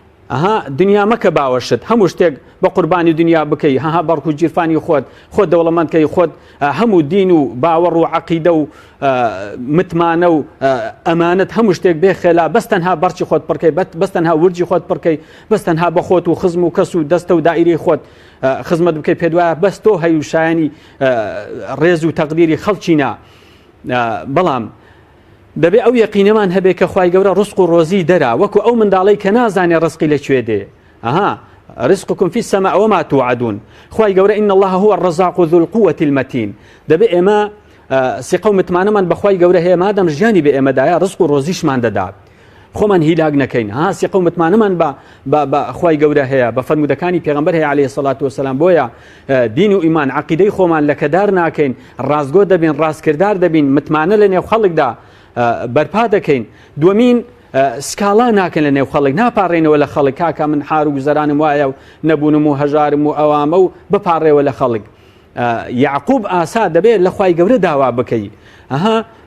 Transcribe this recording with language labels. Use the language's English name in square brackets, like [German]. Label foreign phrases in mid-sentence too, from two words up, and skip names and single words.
[Central Kurdish] ئەها دنیا مەکە باوەشت هەموو شتێک بە قوربانی دنیا بکەی هەها بەڕک و جیرفانی خۆت دەوڵەمەندکەی خۆت هەموو دین و باوەڕ و عەقیدە و متمانە و ئەمانەت هەموو شتێک بێخێلا بەس تەنها بەرچی خۆت پڕکەی بەس تەنها ورجی خۆت پڕکەی بەس تەنها بە خۆت و خزم و کەس و دەستە و دائیرەی خۆت خزمەت بکەی پێت وایە بەس تۆ هەی و شایانی ڕێز و تەقدیری خەڵکینا بەڵام دەبێ ئەو یەقینەمان هەبێ کە خوای گەورە ڕزق و ڕۆزی دەرا وەکو ئەو منداڵەی کە نازانێ ڕزقی لەکوێ دێ ئەها [Arabic] رزقكم في السماء وما توعدون [Central Kurdish] خوای گەورە [Arabic] إن الله هو الرزاق ذو القوة المتين [Central Kurdish] دەبێ ئێمە سقە و متمانەمان بەخوای گەورە هەیە مادەم ژیانی بە ئێمەدایە ڕزق و ڕۆزیشمان دەدا خۆمان هیلاک نەکەین ها سقە و متمانەمان بە خوای گەورە هەیە بە فەرمودەکانی پێغەمبەر هەیە [Arabic] عەلەیهی سەڵات وسەلام [Central Kurdish] بۆیە دین و ئیمان عەقیدەی خۆمان لەکەدار ناکەین ڕازگۆ دەبین ڕاستکردار دەبین متمانە لە نێو خەڵکدا بەرپا دەکەین دووەمین سکاڵا ناکەن لە نێو خەڵک ناپارڕێنەوە لە خەڵک کاکە من حار و گوزەرانم وایە و نەبوونم و هەژارم و ئەوامە و بپارڕێەوە لە خەڵک یعقوب ئاسا دەبێت لە خوای گەورە داوا بکەی ئەها